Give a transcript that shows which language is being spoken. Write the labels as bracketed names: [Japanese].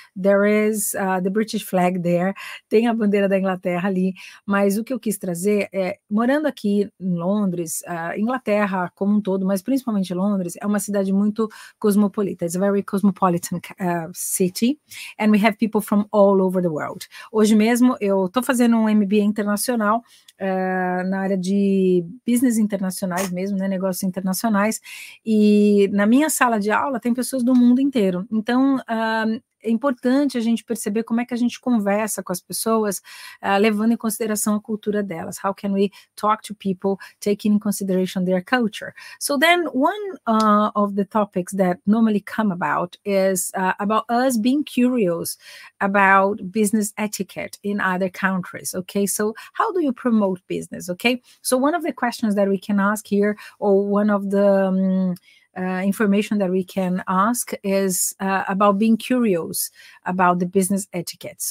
[English] There is the British flag there, [Portuguese] tem a bandeira da Inglaterra ali, mas o que eu quis trazer é, morando aqui em Londres, Inglaterra como um todo, mas principalmente Londres, é uma cidade muito cosmopolita. [English] It's a very cosmopolitan city, and we have people from all over the world. [Portuguese] Hoje mesmo eu estou fazendo um MBA internacional na área de business internacionais mesmo, né, negócios internacionais, e na minha sala de aula tem pessoas do mundo inteiro. Então, é importante a gente perceber como é que a gente conversa com as pessoas, levando em consideração a cultura delas. [English] How can we talk to people taking in consideration their culture? So then one of the topics that normally come about is about us being curious about business etiquette in other countries, okay? So how do you promote business, okay? So one of the questions that we can ask here, or one of the information that we can ask is about being curious about the business etiquette.